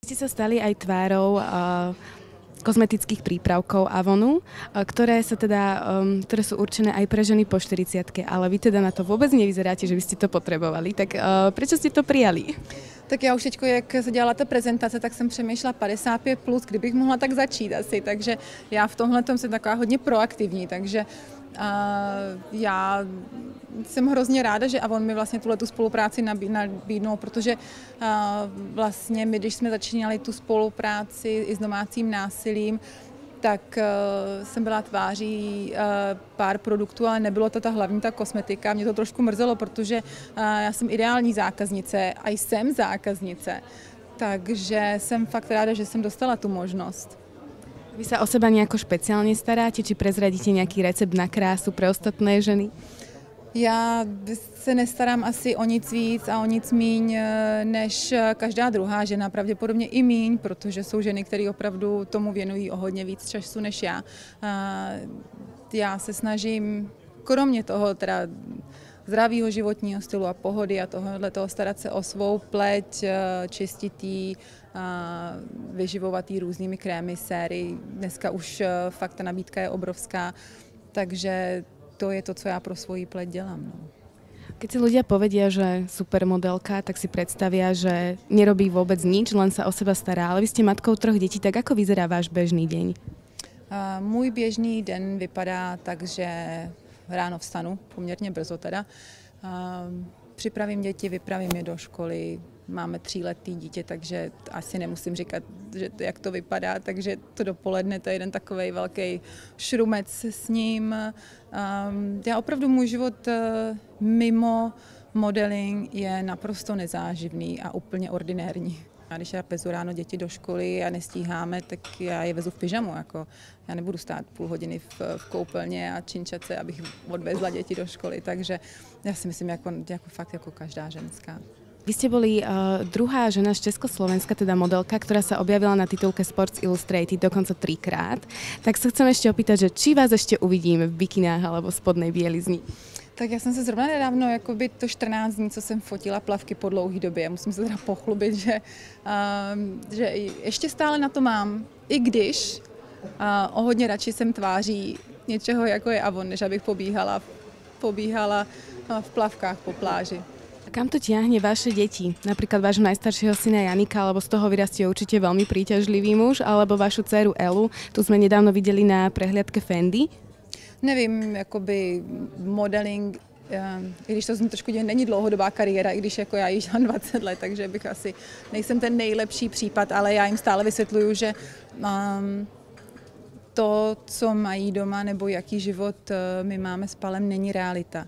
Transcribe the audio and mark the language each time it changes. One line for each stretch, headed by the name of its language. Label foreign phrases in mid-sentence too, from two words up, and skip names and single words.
Slovak: Ste sa stali aj tvárou kozmetických prípravkov Avonu, ktoré sú určené aj pre ženy po 40-ke, ale vy teda na to vôbec nevyzeráte, že by ste to potrebovali. Tak prečo ste to prijali?
Czech: Tak já už teď, jak se dělala ta prezentace, tak jsem přemýšlela 55+, kdybych mohla tak začít asi, takže já v tomhle jsem taková hodně proaktivní, takže já jsem hrozně ráda, že Avon mi vlastně tuhletu spolupráci nabídnul, protože vlastně my, když jsme začínali tu spolupráci i s domácím násilím, tak jsem byla tváří pár produktů, ale nebylo to ta hlavní, ta kosmetika. Mě to trošku mrzelo, protože já jsem ideální zákaznice a jsem zákaznice, takže jsem fakt ráda, že jsem dostala tu možnost.
Slovak: Vy sa o seba nejako špeciálne staráte, či prezradíte nejaký recept na krásu pre ostatné ženy?
Czech: Já se nestarám asi o nic víc a o nic míň než každá druhá žena, pravděpodobně i míň, protože jsou ženy, které opravdu tomu věnují o hodně víc času než já. Já se snažím, kromě toho teda zdravého životního stylu a pohody a toho starat se o svou pleť, čistit jí, vyživovat jí různými krémy, séry. Dneska už fakt ta nabídka je obrovská, takže to je to, co já pro svoji pleť dělám. No.
Slovak: Keď si ľudia povedia, že supermodelka, tak si predstavia, že nerobí vôbec nič, len sa o seba stará. Ale vy ste matkou 3 detí, tak ako vyzerá váš bežný deň?
Czech: Můj běžný den vypadá tak, že ráno vstanu, poměrně brzo teda. Připravím děti, vypravím je do školy. Máme 3letý dítě, takže asi nemusím říkat, že jak to vypadá, takže to dopoledne to je jeden takovej velký šrumec s ním. Já opravdu můj život mimo modeling je naprosto nezáživný a úplně ordinérní. A když já vezu ráno děti do školy a nestíháme, tak já je vezu v pyžamu. Jako. Já nebudu stát půl hodiny v koupelně a činčat se, abych odvezla děti do školy. Takže já si myslím, fakt jako každá ženská.
Slovak: Vy ste boli druhá žena z Československa, teda modelka, ktorá sa objavila na titulke Sports Illustrated dokonca 3-krát. Tak sa chcem ešte opýtať, že či vás ešte uvidíme v bikinách alebo v spodnej bielizni?
Czech: Tak já jsem se zrovna nedávno, jakoby to 14 dní, co jsem fotila plavky po dlouhé době, musím se teda pochlubit, že ještě stále na to mám, i když o hodně radši jsem tváří něčeho, jako je Avon, než abych pobíhala v plavkách po pláži.
Slovak: A kam to ťahne vaše deti? Napríklad vášho najstaršieho syna Janika, alebo z toho vyrastie určite veľmi príťažlivý muž, alebo vašu dceru Elu, tu sme nedávno videli na prehliadke Fendi?
Czech: Nevím, jakoby modeling, i když to trošku není dlouhodobá kariéra, i když jako já již mám 20 let, takže bych asi nejsem ten nejlepší případ, ale já jim stále vysvětluju, že to, co mají doma nebo jaký život my máme s Palem, není realita.